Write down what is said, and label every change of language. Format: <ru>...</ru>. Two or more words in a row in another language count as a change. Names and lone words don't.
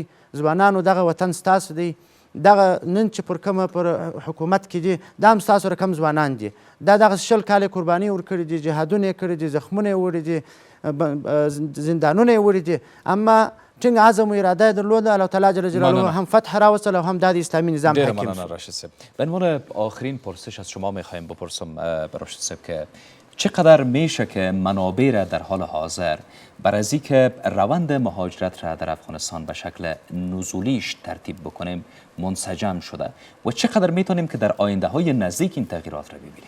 <ps>ځوانانو دغه وطن ستاسو دی. دغه نن چې پر کومه پر حکومت کې دي دا هم ستاسو رقم ځوانان دي. دا دغه 20 کاله قرباني ورکړي دي. جهادونه یې کړي دي. زخمونه یې وړي دي. زندانونه یې وړي دي. اما ټینګ عزم و اراده یې درلوده.</ps> <ar>الله تعالی جل جلاله</ar> <ps>هم فتح راوستل او هم دا د اسلامي نظام</ps> <fa>حاکم شد. راشد صاحب به عنوان آخرین پرسش از شما میخوایم بپرسم راشد صاحب که چقدر میشه که منابع را در حال حاضر بر از اینکه روند مهاجرت را در افغانستان به شکل نزولیش ترتیب بکنیم منسجم شده و چقدر میتونیم که در آینده های نزدیک این تغییرات را ببینیم؟</fa>